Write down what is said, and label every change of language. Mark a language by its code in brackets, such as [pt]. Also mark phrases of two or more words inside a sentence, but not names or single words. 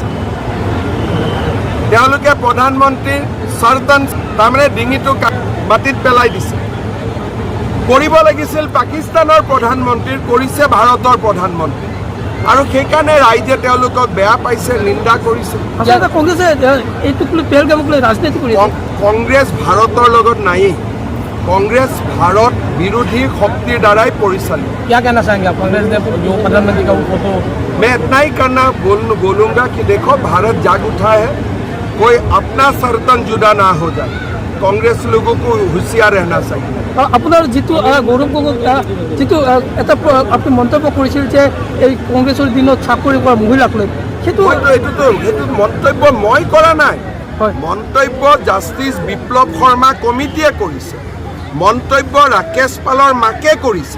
[as] তেওঁলোকে প্ৰধানমন্ত্ৰীৰ চাৰ্টান তাৰমানে ডিঙিটো মাটিত পেলাই দিছে। কৰিব লাগিছিল পাকিস্তানৰ প্ৰধানমন্ত্ৰীৰ, কৰিছে ভাৰতৰ প্ৰধানমন্ত্ৰী। আৰু সেইকাৰণে ৰাইজে তেওঁলোকক বেয়া পাইছে, নিন্দা কৰিছে। আচলতে কংগ্ৰেছে এইটোক লৈ পেহেলগামক লৈ ৰাজনীতি কৰিছে। কংগ্ৰেছ ভাৰতৰ লগত নায়েই, [hi] कांग्रेस भारत विरोधी शक्ति द्वारा परिचालित। क्या कहना चाहेंगे आप कांग्रेस ने जो प्रधानमंत्री का वो फोटो? मैं इतना ही करना बोलूँगा कि देखो भारत जाग उठा है, कोई अपना सर्तन जुदा ना हो जाए। कांग्रेस लोगों को होशियार रहना चाहिए। [as] আপোনাৰ যিটো গৌৰৱ গগৈ যিটো এটা আপুনি মন্তব্য কৰিছিল যে এই কংগ্ৰেছৰ দিনত চাকৰি কৰা মহিলাক লৈ, সেইটো মন্তব্য মই কৰা নাই, মন্তব্য জাষ্টিছ বিপ্লৱ শৰ্মা কমিটিয়ে কৰিছে, মন্তব্য ৰাকেশ পালৰ মাকে কৰিছে।